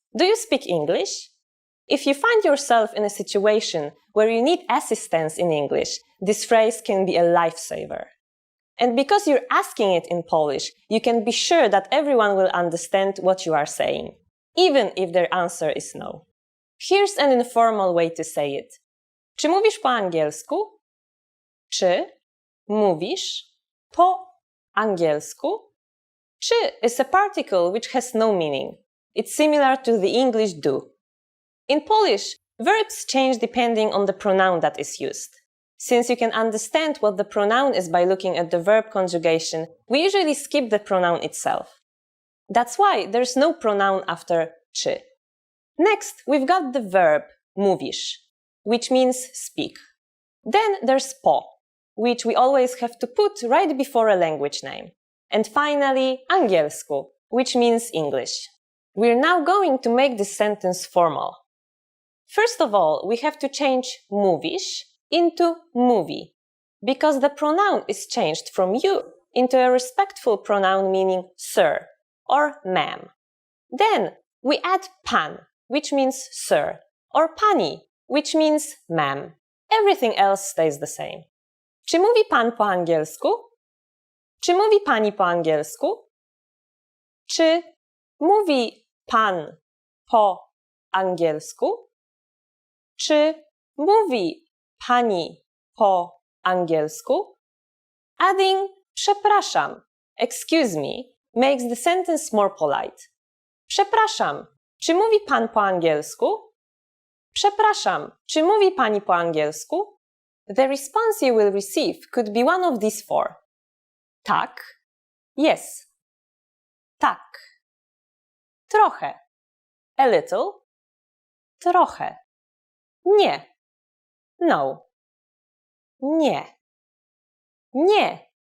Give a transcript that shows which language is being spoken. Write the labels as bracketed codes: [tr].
[en] Do you speak English? If you find yourself in a situation where you need assistance in English, this phrase can be a lifesaver. And because you're asking it in Polish, you can be sure that everyone will understand what you are saying, even if their answer is no. Here's an informal way to say it. [pl] Czy mówisz po angielsku? Czy mówisz po angielsku? [en] Czy is a particle which has no meaning. It's similar to the English do. In Polish, verbs change depending on the pronoun that is used. Since you can understand what the pronoun is by looking at the verb conjugation, we usually skip the pronoun itself. That's why there's no pronoun after czy. Next, we've got the verb mówisz, which means speak. Then there's po, which we always have to put right before a language name. And finally, angielsku, which means English. We're now going to make this sentence formal. First of all, we have to change mówisz into mówi, because the pronoun is changed from you into a respectful pronoun meaning sir or ma'am. Then we add pan, which means sir, or pani, which means ma'am. Everything else stays the same. [pl] Czy mówi pan po angielsku? Czy mówi pani po angielsku? Czy mówi pan po angielsku? Czy mówi pani po angielsku? [en] Adding przepraszam, excuse me, makes the sentence more polite. [pl] Przepraszam, czy mówi pan po angielsku? Przepraszam, czy mówi pani po angielsku? [en] The response you will receive could be one of these four. [pl] Tak, [en] yes. [pl] Tak. Trochę. [en] A little. [pl] Trochę. Nie. [en] No. [pl] Nie. Nie.